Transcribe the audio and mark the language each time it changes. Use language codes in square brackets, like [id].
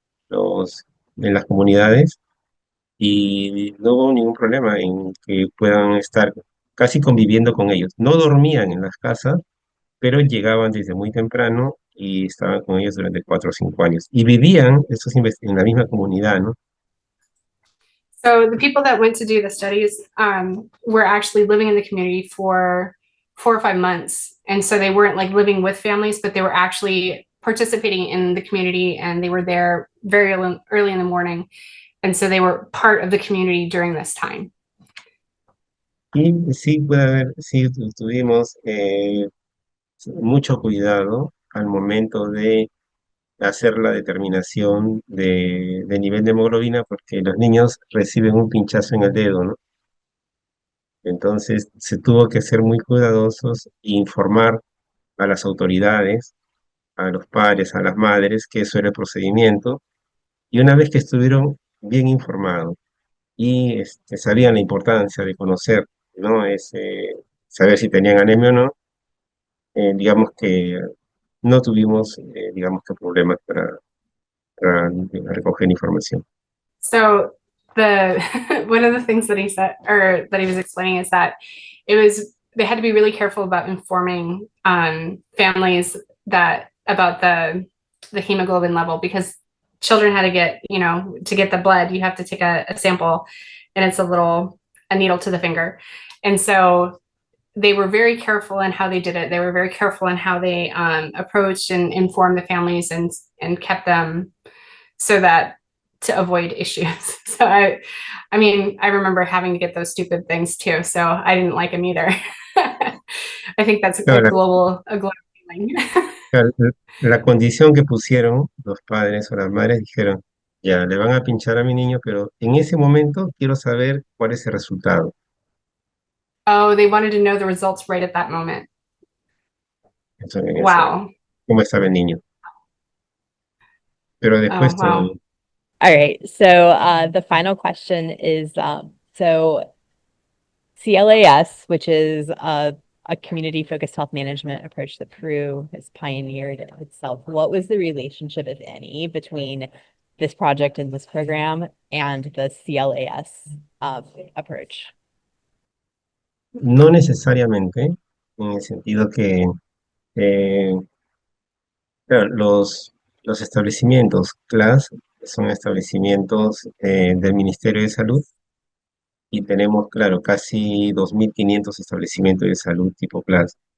[es] En las comunidades, y no hubo ningún problema en que puedan estar casi conviviendo con ellos. No dormían en las casas, pero llegaban desde muy temprano y estaban con ellos durante 4 o 5 años. Y vivían en la misma comunidad, ¿no? [en] So the people that went to do the studies were actually living in the community for 4 or 5 months. And so they weren't living with families, but they were actually participating in the community, and they were there very early in the morning. And so they were part of the community during this time. [es] Y sí, sí tuvimos mucho cuidado al momento de hacer la determinación de nivel de hemoglobina, porque los niños reciben un pinchazo en el dedo, ¿no? Entonces se tuvo que ser muy cuidadosos e informar a las autoridades, a los padres, a las madres, que eso era el procedimiento. Y una vez que estuvieron bien informados y sabían la importancia de conocer, ¿no? Saber si tenían anemia o no, digamos que no tuvimos, digamos que problemas para recoger información. [en] So one of the things that he said, or that he was explaining, is that they had to be really careful about informing families about the hemoglobin level, because children had to get, to get the blood, you have to take a sample, and it's a needle to the finger. And so they were very careful in how they did it. They were very careful in how they approached and informed the families and kept them so that to avoid issues. So I mean, I remember having to get those stupid things too. So I didn't like them either. I think that's [es] Claro, [en] a global feeling. [es] la, la condición que pusieron los padres o las madres dijeron, ya, le van a pinchar a mi niño, pero en ese momento quiero saber cuál es el resultado. [en] Oh, they wanted to know the results right at that moment. [es] Eso quería saber, [en] Wow. [es] cómo estaba el niño. Pero [en] Oh, [es] después [en] wow. [es] todo. [en] All right, so the final question is so CLAS, which is a community-focused health management approach that Peru has pioneered itself. What was the relationship, if any, between this project and this program and the CLAS approach? [es] No necesariamente, en el sentido que eh, claro, los establecimientos CLAS son establecimientos del Ministerio de Salud y tenemos, claro, casi 2.500 establecimientos de salud tipo CLAS.